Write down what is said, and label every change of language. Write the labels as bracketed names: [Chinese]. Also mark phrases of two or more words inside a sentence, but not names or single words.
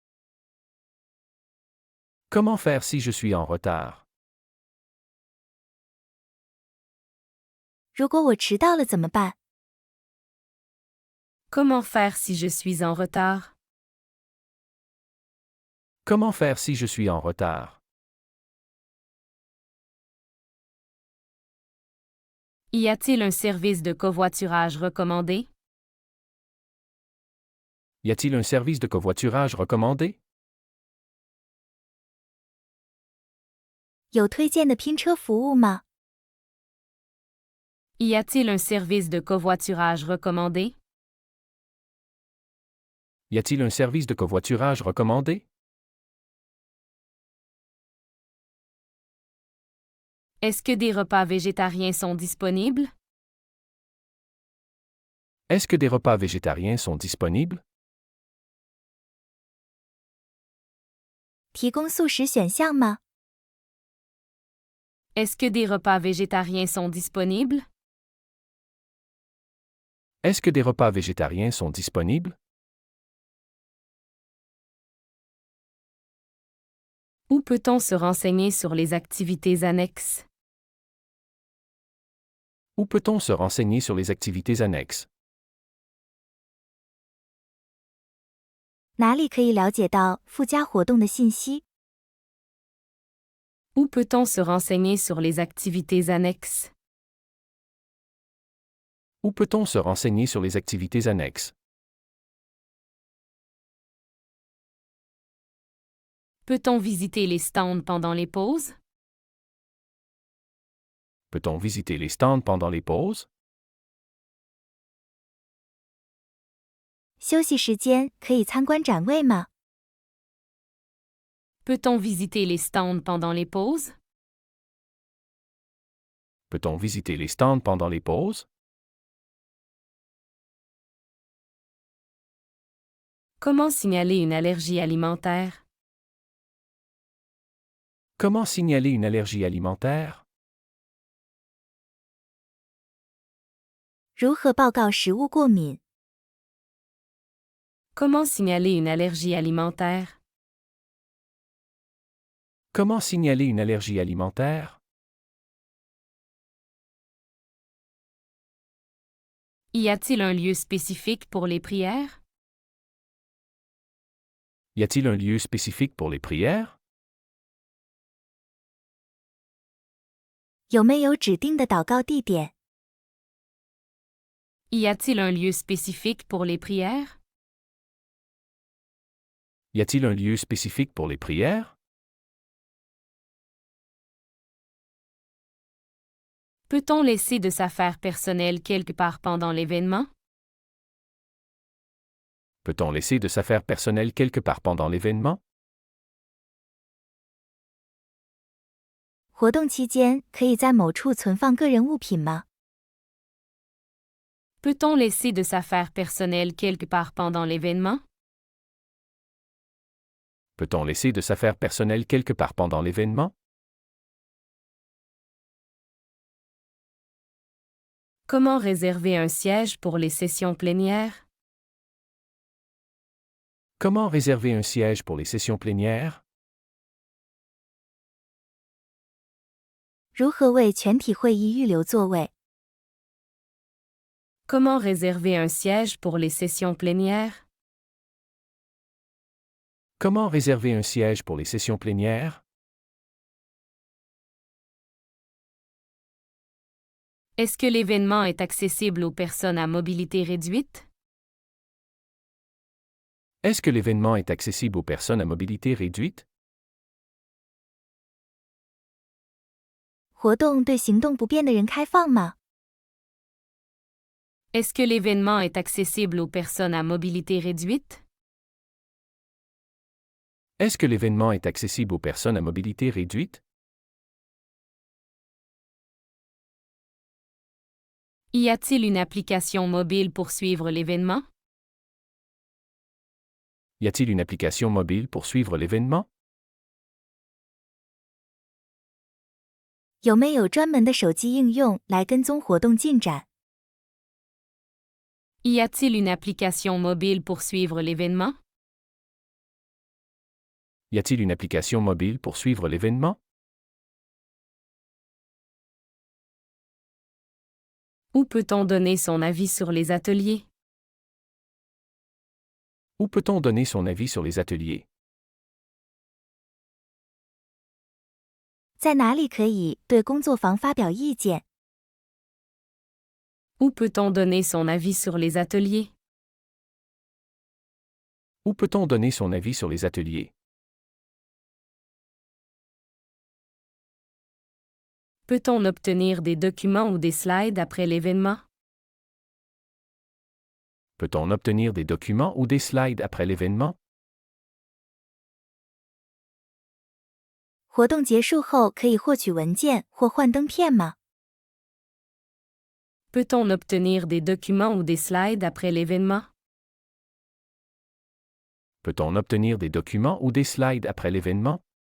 [French] Comment faire si je suis en retard? [Chinese] 如果我迟到了怎么办？ [French] Comment faire si je suis en retard? Comment faire si je suis en retard? Y a-t-il un service de covoiturage recommandé? Y a-t-il un service de covoiturage recommandé? [Chinese] 有推荐的拼车服务吗？ [French] Y a-t-il un service de covoiturage recommandé? Y a-t-il un service de covoiturage recommandé? Est-ce que des repas végétariens sont disponibles? Est-ce que des repas végétariens sont disponibles? [Chinese] 提供素食选项吗？ [French] Est-ce que des repas végétariens sont disponibles? Est-ce que des repas végétariens sont disponibles? Où peut-on se renseigner sur les activités annexes? Où peut-on se renseigner sur les activités annexes? [Chinese] 哪里可以了解到附加活动的信息？ [French] Où peut-on se renseigner sur les activités annexes? Où peut-on se renseigner sur les activités annexes? Peut-on visiter les stands pendant les pauses? Peut-on visiter les stands pendant les pauses? [Chinese] 休息时间可以参观展位吗？ [French] Peut-on visiter les stands pendant les pauses? Peut-on visiter les stands pendant les pauses? Comment signaler une allergie alimentaire? Comment signaler une allergie alimentaire? [Chinese] 如何报告食物过敏？ [French] Comment signaler une allergie alimentaire? Comment signaler une allergie alimentaire? Y a-t-il un lieu spécifique pour les prières? Y a-t-il un lieu spécifique pour les prières? [Chinese] 有没有指定的祷告地点？ [French] Y a-t-il un lieu spécifique pour les prières? Y a-t-il un lieu spécifique pour les prières? Peut-on laisser de s'affaires personnelles quelque part pendant l'événement? Peut-on laisser de s'affaires personnelles quelque part pendant l'événement? [Chinese] 活动期间可以在某处存放个人物品吗？ [French] Peut-on laisser de s'affaires personnelles quelque part pendant l'événement? Peut-on laisser de s'affaires personnelles quelque part pendant l'événement? Comment réserver un siège pour les sessions plénières? Comment réserver un siège pour les sessions plénières? [Chinese] 如何为全体会议预留座位？ [French] Comment réserver un siège pour les sessions plénières? Comment réserver un siège pour les sessions plénières? Est-ce que l'événement est accessible aux personnes à mobilité réduite? Est-ce que l'événement est accessible aux personnes à mobilité réduite? [Chinese] 活动对行动不便的人开放吗？ [French] Est-ce que l'événement est accessible aux personnes à mobilité réduite? Est-ce que l'événement est accessible aux personnes à mobilité réduite? Y a-t-il une application mobile pour suivre l'événement? Y a-t-il une application mobile pour suivre l'événement? [Chinese] 有没有专门的手机应用来跟踪活动进展？ [French] Y a-t-il une application mobile pour suivre l'événement? Y a-t-il une application mobile pour suivre l'événement? Où peut-on donner son avis sur les ateliers? Où peut-on donner son avis sur les ateliers? [Chinese] 在哪里可以对工作坊发表意见？ [French] Où peut-on donner son avis sur les ateliers? Où peut-on donner son avis sur les ateliers? Peut-on obtenir des documents ou des slides après l'événement? Peut-on obtenir des documents ou des slides après l'événement? [Chinese] 活动结束后可以获取文件或幻灯片吗？ [French] Peut-on obtenir des documents ou des slides après l'événement? Peut-on obtenir des documents ou des slides après l'événement?